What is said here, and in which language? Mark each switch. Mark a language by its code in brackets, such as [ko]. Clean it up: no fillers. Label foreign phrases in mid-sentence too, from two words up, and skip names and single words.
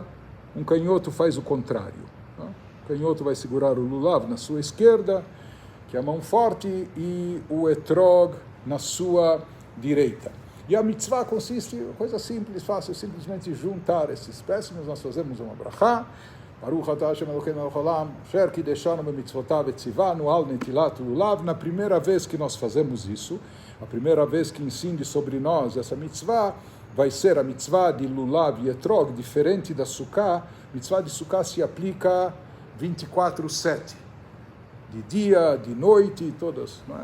[pt] Um canhoto faz o contrário. O canhoto vai segurar o lulav na sua esquerda, que é a mão forte, e o etrog na sua direita. E a mitzvah consiste em coisa simples, fácil, simplesmente juntar esses espécimes. Nós fazemos uma brachá, [he] ברוך אתה ה' אלוקינו מלך העולם אשר קידשנו במצוותיו וציונו על נטילת לולב. [pt] Na primeira vez que nós fazemos isso, a primeira vez que incide sobre nós essa mitzvah, vai ser a mitzvah de lulav e etrog, diferente da sukkah. A mitzvah de sukkah se aplica 24/7, de dia, de noite, todas, não é?